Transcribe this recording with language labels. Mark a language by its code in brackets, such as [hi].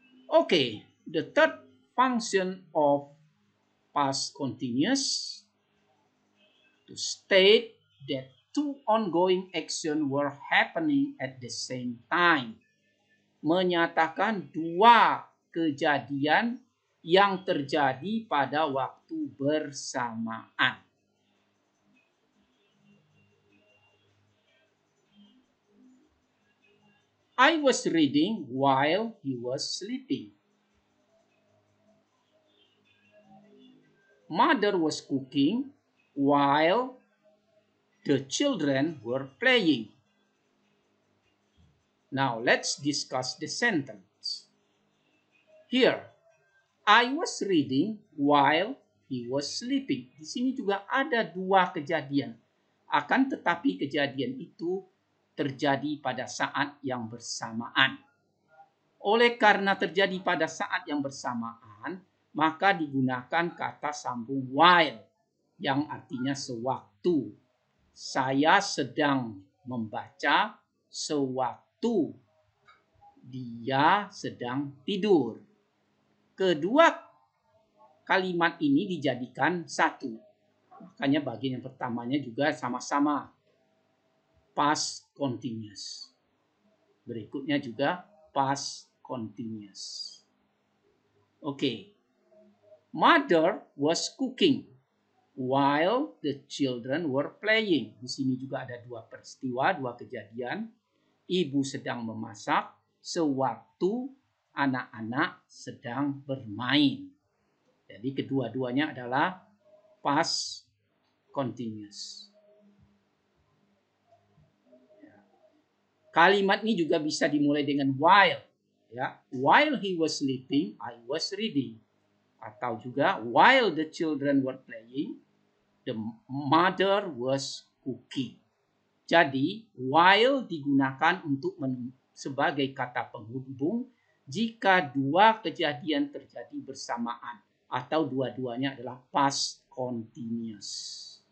[en] Okay, the third function of past continuous to state that two ongoing actions were happening at the same time. [id] Menyatakan dua kejadian yang terjadi pada waktu bersamaan. [en] I was reading while he was sleeping. Mother was cooking while the children were playing. Now let's discuss the sentence. Here, I was reading while he was sleeping. [id] Di sini juga ada dua kejadian. Akan tetapi kejadian itu terjadi pada saat yang bersamaan. Oleh karena terjadi pada saat yang bersamaan, maka digunakan kata sambung while yang artinya sewaktu. Saya sedang membaca sewaktu dia sedang tidur. Kedua kalimat ini dijadikan satu. Makanya bagian yang pertamanya juga sama-sama past continuous. Berikutnya juga past continuous. Okay. [en] Mother was cooking while the children were playing. [id] Di sini juga ada dua peristiwa, dua kejadian. Ibu sedang memasak sewaktu anak-anak sedang bermain. Jadi kedua-duanya adalah past continuous. Kalimat ini juga bisa dimulai dengan while. [en] Ya, while he was sleeping, I was reading. [id] Atau juga [en] while the children were playing, the mother was cooking. [id] Jadi while digunakan untuk sebagai kata penghubung jika dua kejadian terjadi bersamaan atau dua-duanya adalah past continuous.